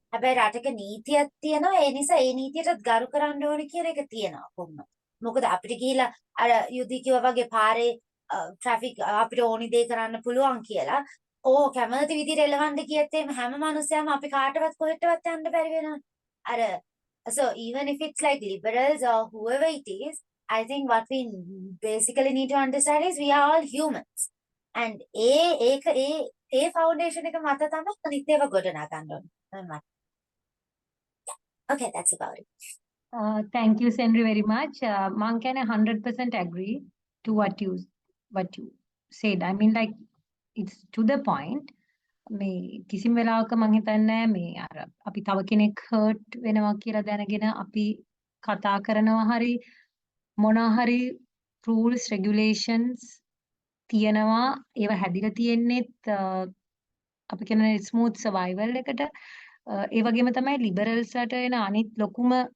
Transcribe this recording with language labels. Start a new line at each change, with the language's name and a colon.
Sinhala: හැබැයි රටක නීතියක් තියෙනවා. ඒ නිසා ඒ නීතියටත් ගරු කරන්න ඕනේ කියන එක තියෙනවා කොහොමද? මොකද අපිට ගිහිලා අර යුද්ධ කිව්වා වගේ පාරේ ට්‍රැෆික් අපිට ඕනි දේ කරන්න පුළුවන් කියලා. කැමති විදිහට එලවන්න කියත් එහෙම හැම මිනිස්සයම අපි කාටවත් කොහෙටවත් යන්න බැරි වෙනවා.
English: So even if it's like liberals or whoever it is, I think what we basically need to understand is we are all humans.
Sinhala: And A foundation එක මත තමයි අනිත් ඒවා ගොඩනගා ගන්න ඕනේ.
English: Okay, that's about it. Thank you, Senri, very much. Man can 100% agree to what you said. I mean, like, it's to the point.
Sinhala: මේ කිසිම වෙලාවක මං හිතන්නේ මේ අර අපි තව කෙනෙක් hurt වෙනවා කියලා දැනගෙන අපි කතා කරනවා හරි මොනවා හරි rules regulations තියෙනවා ඒවා හැදිලා තියෙන්නේත් අපි කියන smooth survival එකට ඒ වගේම තමයි liberals ට එන අනිත් ලොකුම